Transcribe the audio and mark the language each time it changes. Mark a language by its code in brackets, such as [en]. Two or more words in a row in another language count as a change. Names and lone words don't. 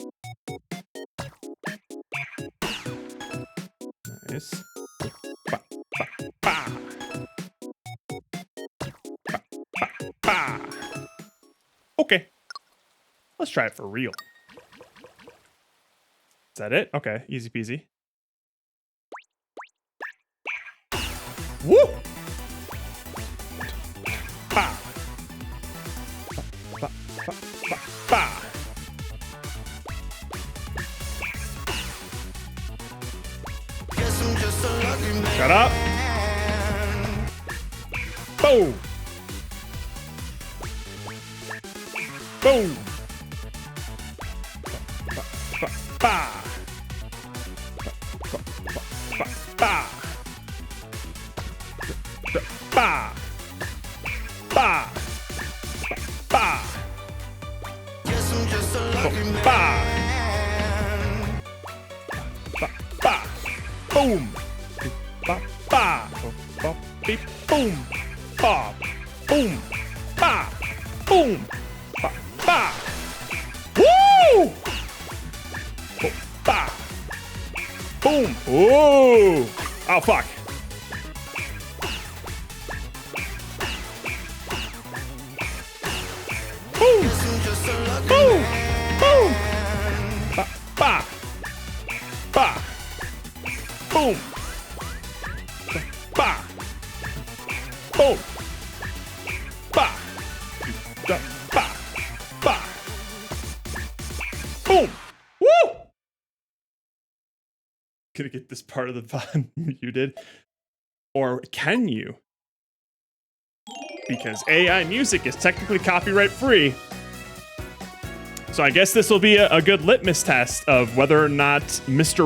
[en] Nice. Ba, ba, ba. Ba, ba, ba. Okay. Let's try it for real. Is that it? Okay, easy peasy. Woo! Ba. Ba, ba, ba, ba. Shut up. Boom. Boom. Ba, ba, ba. Ba, ba, ba, ba. Ba. Ba. Ba. Ba. Ba. Ba. Boom. Ba. Ba. Ba. Beep. Boom. Ba. Boom. Ba. Boom. Ba. Ba. Woo! Boom. Ba. Boom. Ooh. Oh, fuck. Boom. Boom. Boom. Ba. Ba. Ba. Boom. Ba. Boom. Ba. Da. Ba. Ba. Boom. Woo! Gonna get this part of the VOD muted. Or can you? Because AI music is technically copyright free. So I guess this will be a good litmus test of whether or not Mr.